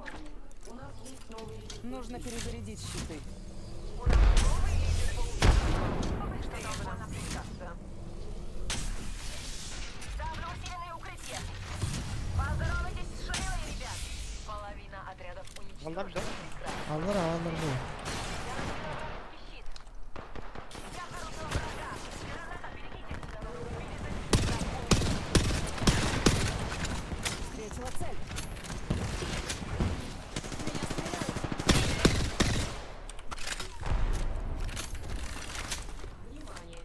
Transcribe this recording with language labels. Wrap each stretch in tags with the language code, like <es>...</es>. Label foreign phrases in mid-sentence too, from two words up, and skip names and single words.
<ru>нужно перезарядить щиты. Ставлю усиленное укрытие. Поздоровайтесь с Шейлой, ребят. Половина отрядов Валдар, да? уничтожена.</ru> <tr>Alır alır bu.</tr> <ru>Я накидаю вражеский щит. Я обнаружил врага. Граната, берегитесь. Встретила цель. Меня стреляют. Внимание!</ru>